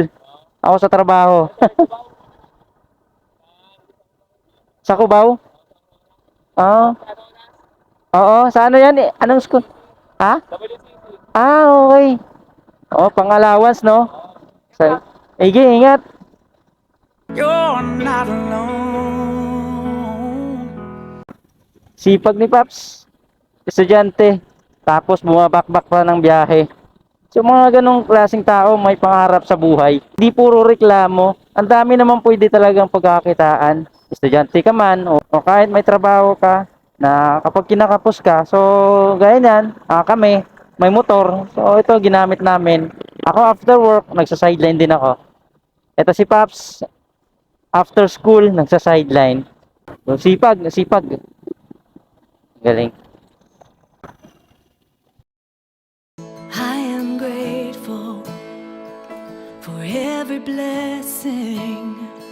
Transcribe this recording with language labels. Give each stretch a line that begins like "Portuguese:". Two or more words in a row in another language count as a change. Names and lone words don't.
Filipino: Ako sa trabaho. Sa Cubao? Ah, oo. Sa ano yan eh? Anong school? Ha? Okay. Pang allowance, no? Sa... Ige, ingat.
English: You're not alone.
Filipino: Sipag ni Paps. Estudyante. Tapos bumabakbak pa ng biyahe. So mga ganong klaseng tao may pangarap sa buhay. Hindi puro reklamo. Ang dami naman pwede talagang pagkakitaan. Estudyante ka man o kahit may trabaho ka na kapag kinakapos ka. So gaya niyan, kami may motor. So ito ginamit namin. Ako
English: after work,
Filipino: nagsa-sideline din ako. Ito si Paps,
English: after school,
Filipino: nagsa-sideline. So sipag, sipag. Galing.
English: I am grateful for every blessing